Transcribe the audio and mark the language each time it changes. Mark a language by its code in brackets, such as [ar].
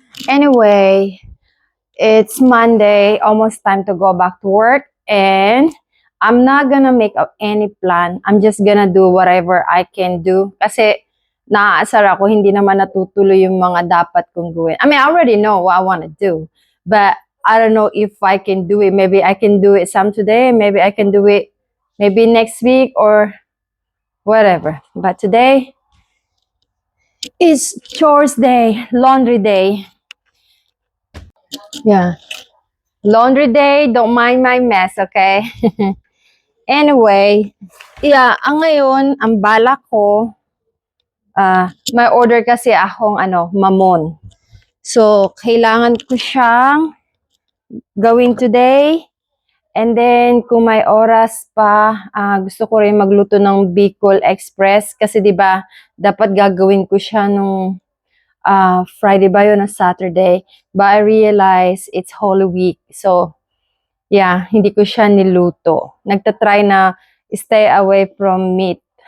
[en] Anyway, it's Monday, almost time to go back to work, and I'm not gonna make up any plan. I'm just gonna do whatever I can do. [tl] Kasi naaasar ako, hindi naman natutuloy yung mga dapat kong gawin. [en] I mean, I already know what I wanna do, but I don't know if I can do it. Maybe I can do it some today, maybe I can do it maybe next week or whatever. But today is chores day, laundry day. Yeah. Laundry day, don't mind my mess, okay? [tl] Anyway, yeah, ngayon, ang balak ko, may order kasi akong mamon. So, kailangan ko siyang gawin today. And then, kung may oras pa, gusto ko rin magluto ng Bicol Express. Kasi 'di ba dapat gagawin ko siya nung Friday ba yun o Saturday. [en] But I realize it's Holy Week. [tl] So, yeah, hindi ko siya niluto. Nagtatry na stay away from meat.